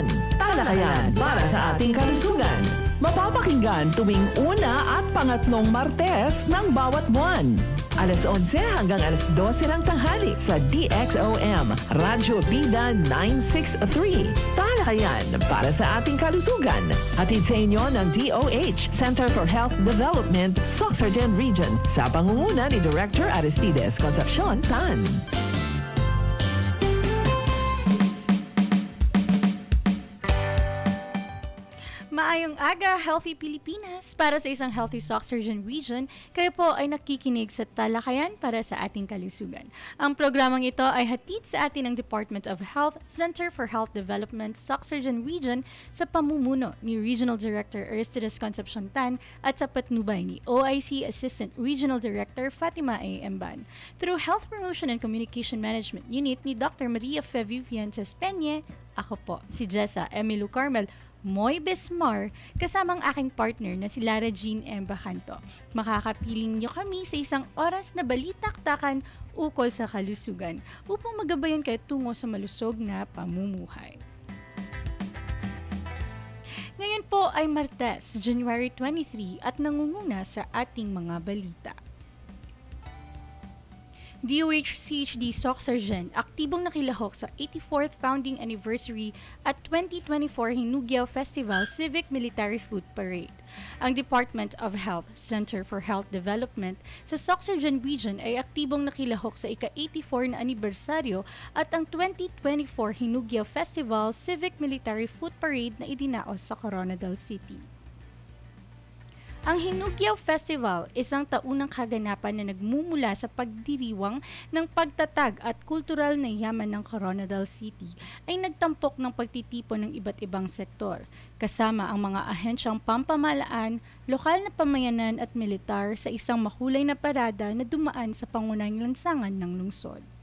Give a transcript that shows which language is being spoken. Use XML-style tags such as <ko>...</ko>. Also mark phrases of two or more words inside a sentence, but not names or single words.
<tl>Talakayan para sa ating kalusugan. Mapapakinggan tuwing una at pangatlong Martes ng bawat buwan. Alas 11 hanggang alas 12 ng tanghali sa DXOM, Radyo Bida 963. Talakayan para sa ating kalusugan. Hatid sa inyo ng DOH, Center for Health Development, Sorsogon Region, sa pangunguna ni Director Aristides Concepcion Tan.</tl> <hil>Maayong aga,</hil> <tl>Healthy Pilipinas! Para sa isang Healthy Sorsogon Region, kayo po ay nakikinig sa Talakayan para sa ating kalusugan. Ang programang ito ay hatid sa atin ng Department of Health, Center for Health Development, Sorsogon Region sa pamumuno ni Regional Director Aristides Concepcion Tan at sa patnubay ni OIC Assistant Regional Director Fatima A. Emban. Through Health Promotion and Communication Management Unit ni Dr. Maria Fe Vivientes Peña, ako po, si Jessa Emilu Carmel Moy Besmar, kasamang aking partner na si Lara Jean M. Bacanto. Makakapiling niyo kami sa isang oras na balitaktakan ukol sa kalusugan upang magabayan kayo tungo sa malusog na pamumuhay. Ngayon po ay Martes, January 23 at nangunguna sa ating mga balita. DOH-CHD Sorsogon aktibong nakilahok sa 84th Founding Anniversary at 2024 Hinugyaw Festival Civic Military Food Parade. Ang Department of Health, Center for Health Development sa Sorsogon Region ay aktibong nakilahok sa ika-84 na anibersaryo at ang 2024 Hinugyaw Festival Civic Military Food Parade na idinaos sa Coronadal City. Ang Hinugyaw Festival, isang taunang kaganapan na nagmumula sa pagdiriwang ng pagtatag at kultural na yaman ng Coronadal City, ay nagtampok ng pagtitipon ng iba't ibang sektor, kasama ang mga ahensyang pampamahalaan, lokal na pamayanan at militar sa isang makulay na parada na dumaan sa pangunahing lansangan ng lungsod.</tl>